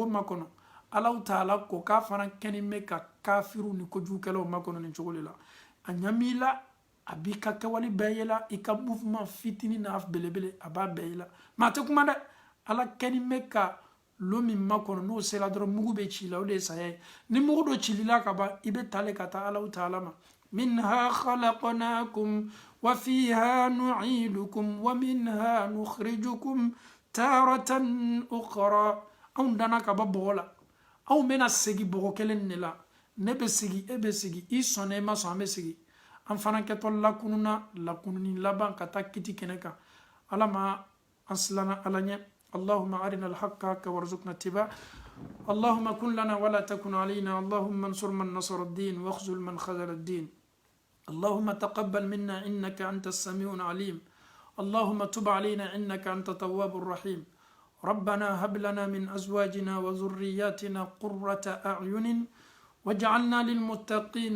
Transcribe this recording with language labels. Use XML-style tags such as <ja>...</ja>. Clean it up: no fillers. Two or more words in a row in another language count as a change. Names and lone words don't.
<bm>makɔnɔ Allahu Taala ko k'a fana kɛni bɛ ka kafiru ni kojugukɛlaw makɔnɔ nin cogo de la a ɲam'i la a b'i ka kɛwale bɛɛ ye la i ka mouvement fitini n'a belebele a b'a bɛɛ ye la mais a tɛ kuma dɛ Ala kɛni bɛ ka lo min makɔnɔ n'o sera dɔrɔn mugu bɛ ci la o de ye saya ye ni mugu dɔ cilila ka ban i bɛ tale ka taa Allahu Taala ma</bm> <ar>منها خلقناكم وفيها نعيدكم ومنها نخرجكم تارة أخرى</ar> <bm>anw dana ka bɔ bɔgɔ la aw mena segi bogo kelen ne la ne be segi e be segi i sɔnna i ma sɔn an be segi an fana kɛtɔ lakununa lakununi laban ka taa kiti kɛnɛ kan ala ma an silana ala ɲɛ</bm> <ar>اللهم أرنا الحق حقا وارزقنا اتباعه اللهم كن لنا ولا تكن علينا اللهم انصر من نصر الدين واخذل من خذل الدين اللهم تقبل منا إنك أنت السميع العليم اللهم تب علينا إنك أنت التواب الرحيم ربنا هب لنا من أزواجنا وذرياتنا قرة أعين واجعلنا للمتقين</ar>